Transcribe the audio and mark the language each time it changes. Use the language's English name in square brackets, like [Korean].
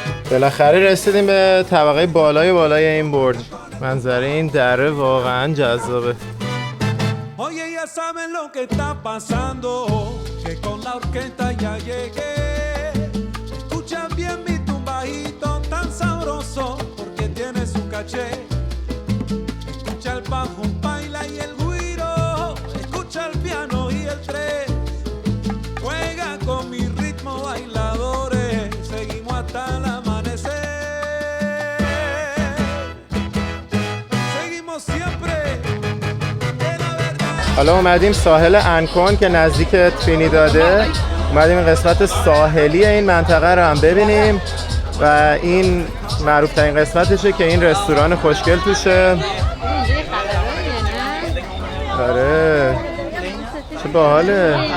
[Persian] بالاخره رسیدیم به طبقه بالای این برج. منظره این دره واقعا جذابه. [Spanish] Oye, ya saben lo que está pasando, que con la orquesta ya llegué. Escucha bien mi tumbadito tan sabroso, porque tiene su caché. escucha el bajo, baila y el güiro, escucha el piano y el tres, juega con mi ritmo bailadores, seguimos hasta el amanecer, seguimos siempre de la verdad. [Persian] حالا اومدیم ساحل انکون که نزدیک ترینیداده. اومدیم این قسمت ساحلی این منطقه رو هم ببینیم و این معروف ترین قسمتشه که این رستوران خوشگل توشه. آره چه باحاله.